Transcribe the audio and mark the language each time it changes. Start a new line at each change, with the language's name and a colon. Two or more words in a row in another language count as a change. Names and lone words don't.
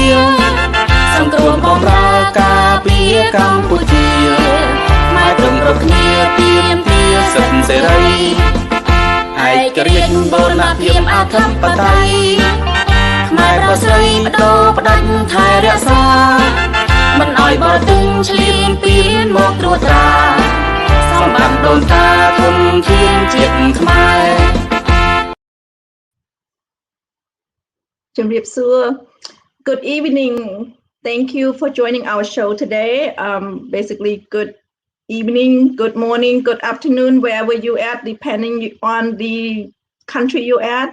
Khmer: សង្គ្រោះបម្រើការពារកម្ពុជាខ្មែរត្រឹមរកគ្នាទាមទារសិទ្ធិសេរីឯករាជ្យបូរណភាពអធិបតេយ្យខ្មែរប្រុសស្រីបដូរផ្ដាច់ថែរក្សាមិនឲ្យបរទិញឈ្លានពានមកត្រួតត្រាសម្បត្តិដូនតាធនធានជាតិខ្មែរ
English: Good evening. Thank you for joining our show today. Basically, good evening, good morning, good afternoon, wherever you at, depending on the country you at.